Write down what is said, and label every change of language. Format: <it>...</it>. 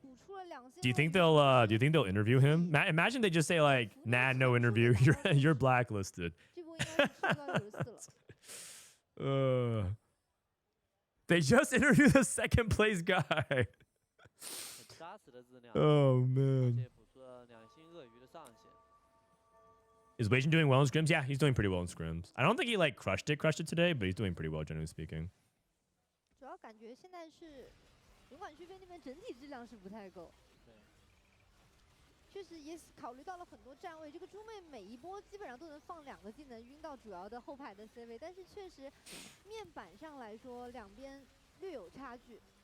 <zh>补出了两星</zh> <en>Do you think they'll interview him? Imagine they just say like, "Nah, no interview. You're blacklisted."</en> <zh>这波应该是吃到94了。</zh> <en>They just interviewed the second place guy.</en> <zh>很扎实的质量， Oh 而</zh> <en>man.</en> <zh>且补出了两星鳄鱼的上限。</zh> <en>Is Wei Jin doing well in scrims? Yeah, he's doing pretty well in scrims. I don't think he like crushed it today, but he's doing pretty well, generally speaking.</en> <zh>感觉现在是勇敢区飞那边整体质量是不太够。对。确实也考虑到了很多站位，这个猪妹每一波基本上都能放2个技能晕到主要的后排的 C 位，但是确实面板上来说两边略有差距。</zh>